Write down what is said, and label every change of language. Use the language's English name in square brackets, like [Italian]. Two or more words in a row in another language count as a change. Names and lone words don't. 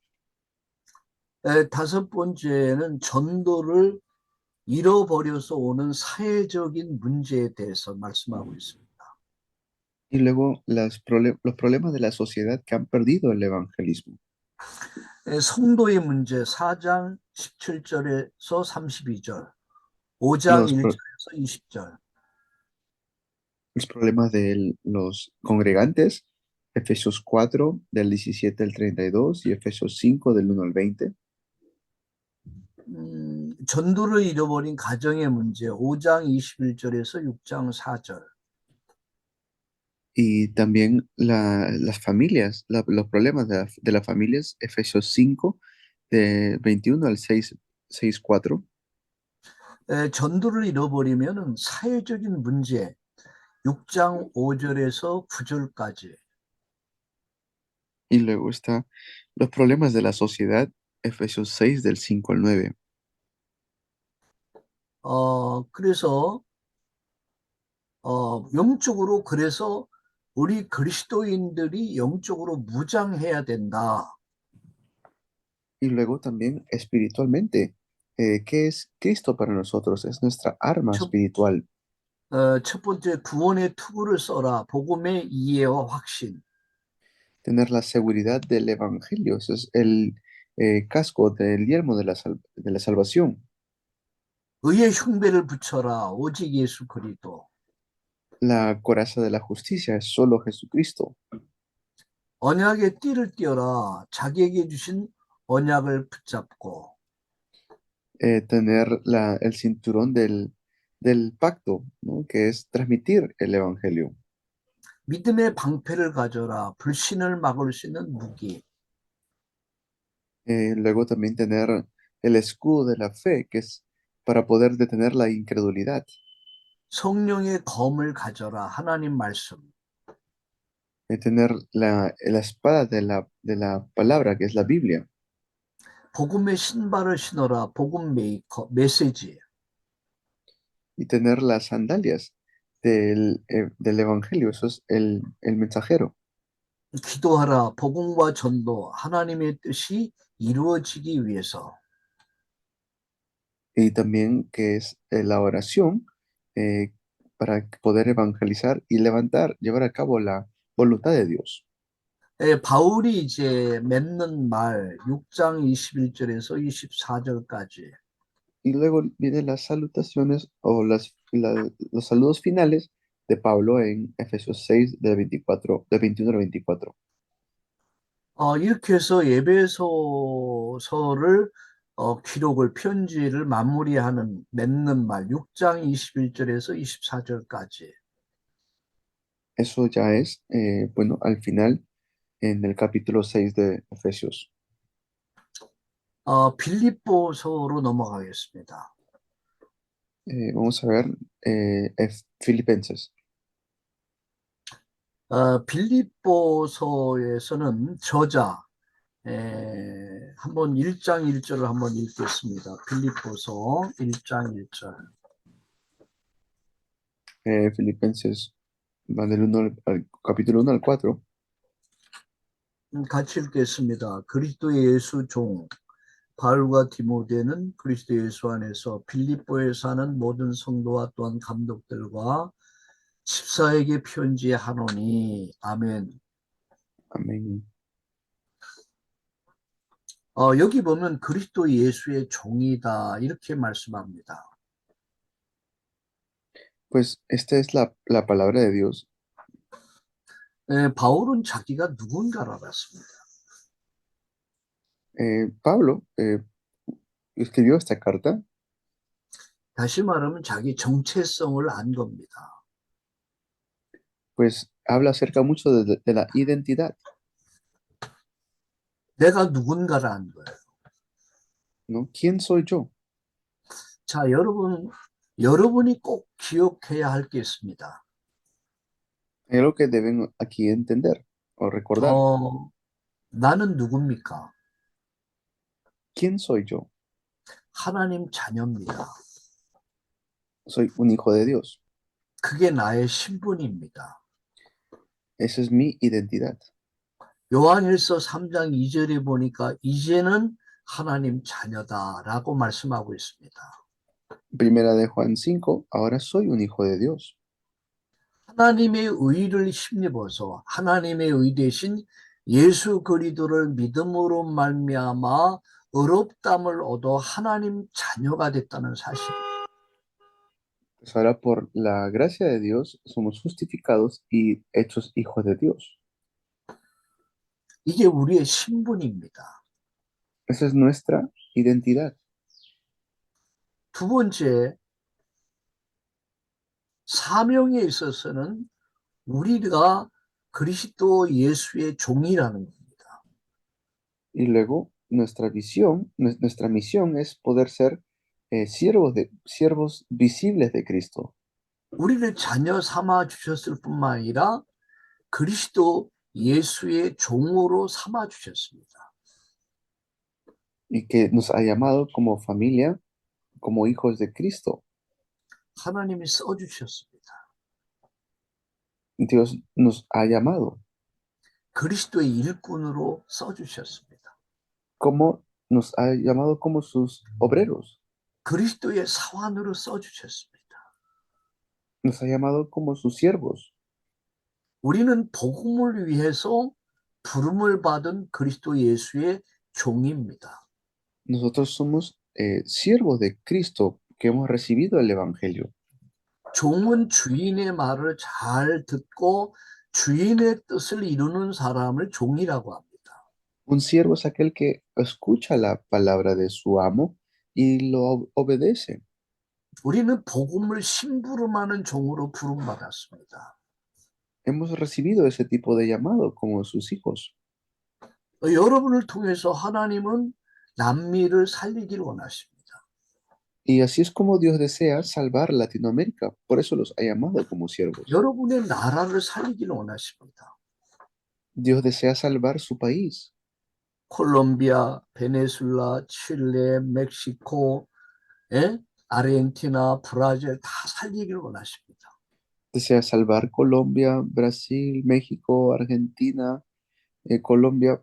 [Korean] 다섯 번째는 전도를 잃어버려서 오는 사회적인 문제에 대해서 말씀하고 있습니다. [Spanish] Y luego los problemas de la sociedad que han perdido el evangelismo. [Korean] 성도의 문제 4장 17절에서 32절, 5장 [Spanish] Los, pro- [Korean] 1절에서 20절. [Spanish] los problemas de los congregantes, Efesios 4 del 17 al 32 y Efesios 5 del 1 al 20. [Korean] 전도를 잃어버린 가정의 문제 5장 21절에서 6장 4절. [Spanish] Y también las familias, los problemas de las familias, Efesios 5 de 21 al 6, 4. [Korean] 전도를 잃어버리면은 사회적인 문제 6장 5절에서 9절까지. [Spanish] Y luego está los problemas de la sociedad, Efesios 6 del 5 al 9. [Korean] 그래서 영적으로 그래서 우리 그리스도인들이 영적으로 무장해야 된다. [Spanish] Y luego también espiritualmente, ¿qué es Cristo para nosotros? Es nuestra arma [Korean] 첫, [Spanish] espiritual. [Korean] 첫 번째 구원의 투구를 써라. 복음의 이해와 확신. [Spanish] Tener la seguridad del evangelio, eso es el casco del yelmo de la salvación. [Korean] 의의 흉배를 붙여라. 오직 예수 그리스도. [Spanish] La coraza de la justicia es solo Jesucristo. [Korean] 언약의 띠를 띄어라. 자기에게 주신 언약을 붙잡고. [Spanish] Tener el cinturón del pacto, ¿no? Que es transmitir el evangelio. [Korean] 믿음의 방패를 가져라. 불신을 막을 수 있는 무기. [Spanish] Luego también tener el escudo de la fe, que es para poder detener la incredulidad. [Korean] 성령의 검을 가져라. 하나님 말씀. [Spanish] Tener la espada de la palabra, que es la Biblia. [Korean] 복음의 신발을 신어라. 복음 메시지. [Spanish] Y tener las sandalias del evangelio, eso es el mensajero. [Korean] 기도하라. 복음과 전도. 하나님의 뜻이 이루어지기 위해서. [Spanish] Y también que es la oración para poder evangelizar y llevar a cabo la voluntad de Dios. [Korean] 바울이 이제 맺는 말 6장 21절에서 24절까지. [Spanish] Y luego vienen las salutaciones o los saludos finales de Pablo en Efesios 6, de 21 al 24. [Korean] 이렇게 해서 예배소서를 기록을 편지를 마무리하는 맺는 말 6장 21절에서 24절까지. [Spanish] Eso ya es, bueno, al final, en el capítulo 6 de Efesios. [Korean] 빌립보서로 넘어가겠습니다. [Spanish] Vamos a ver Filipenses. [Korean] 빌립보서에서는 저자 한번 1장 1절을 한번 읽겠습니다. 빌립보서 1장 1절. [Spanish] Filipenses va del capítulo 1 al 4. [Korean] 같이 읽겠습니다. 그리스도 예수 종 바울과 디모데는 그리스도 예수 안에서 빌립보에 사는 모든 성도와 또한 감독들과 집사에게 편지하노니 아멘. [Spanish] Amén. [Korean] 여기 보면 그리스도 예수의 종이다 이렇게 말씀합니다. [Spanish] Pues esta es la palabra de Dios. [Korean] 바울은 자기가 누군가를 알았습니다. [Spanish] Pablo escribió esta carta, [Korean] 다시 말하면 자기 정체성을 안 겁니다. [Spanish] pues habla acerca mucho de la identidad, [Korean] 내가 누군가를 안 거예요. [Spanish] ¿no? ¿Quién soy yo? [Korean] 자, 여러분이 꼭 기억해야 할 게 있습니다. [Spanish] Es lo que deben aquí entender o recordar. [Korean] 나는 누굽니까? [Spanish] ¿Quién soy yo? [Korean] 하나님 자녀입니다. [Spanish] Soy un hijo de Dios. [Korean] 그게 나의 신분입니다. [Spanish] Esa es mi identidad. [Korean] 요한일서 3장 2절에 보니까 이제는 하나님 자녀다라고 말씀하고 있습니다. [Spanish] Primera de Juan 5, ahora soy un hijo de Dios. [Korean] 하나님의 의를 힘입어서 하나님의 의 대신 예수 그리스도를 믿음으로 말미암아 의롭다함을 얻어 하나님 자녀가 됐다는 사실. [Spanish] Pues ahora por la gracia de Dios somos justificados y hechos hijos de Dios. [Korean] 이게 우리의 신분입니다. [Spanish] Esa es nuestra identidad. [Korean] 두 번째, 사명에 있어서는 우리가 그리스도 예수의 종이라는 겁니다. [Spanish] Y luego nuestra misión es poder ser siervos visibles de Cristo. [Korean] 우리를 자녀 삼아 주셨을 뿐만 아니라 그리스도 예수의 종으로 삼아 주셨습니다. [Spanish] Y que nos ha llamado como familia, como hijos de Cristo. [Korean] 하나님이 써 주셨습니다. [Spanish] Dios nos ha llamado, [Korean] 그리스도의 일꾼으로 써 주셨습니다. [Spanish] como nos ha llamado como sus obreros, [Korean] 그리스도의 사환으로 써 주셨습니다. [Spanish] nos ha llamado como sus siervos. [Korean] 우리는 복음을 위해서 부름을 받은 그리스도 예수의 종입니다. [Spanish] Nosotros somos siervos de Cristo que hemos recibido el Evangelio. [Korean] 종은 주인의 말을 잘 듣고 주인의 뜻을 이루는 사람을 종이라고 합니다. [Spanish] Un siervo es aquel que escucha la palabra de su amo y lo obedece. [Korean] 우리는 복음을 심부름하는 종으로 부름받았습니다. [Spanish] Hemos recibido ese tipo de llamado como sus hijos. [Korean] 여러분을 통해서 하나님은 남미를 살리기를 원하십니다. [Spanish] Y así es como Dios desea salvar Latinoamérica. Por eso los ha llamado como siervos. [Korean] 여러분의 나라를 살리기를 원하십니다. [Spanish] Dios desea salvar su país. [Korean] 콜롬비아, 베네수엘라, 칠레, 멕시코, 아르헨티나, 브라질 다 살리기를 원하십니다. [Spanish] Desea salvar Colombia, Brasil, México, Argentina, Colombia.